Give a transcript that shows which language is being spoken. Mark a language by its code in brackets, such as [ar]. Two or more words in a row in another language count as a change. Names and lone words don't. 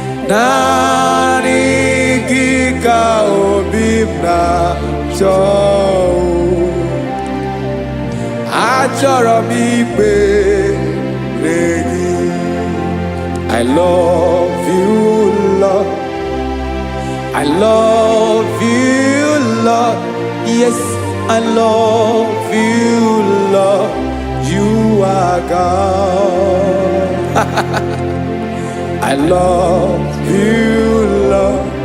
[ig] Naanị gị ka obi m na-achọ, o. Achọrọ m ikpere gị. [en] I love you, Lord. I love you, Lord. Yes, I love you, Lord. You are God. I love you, Lord.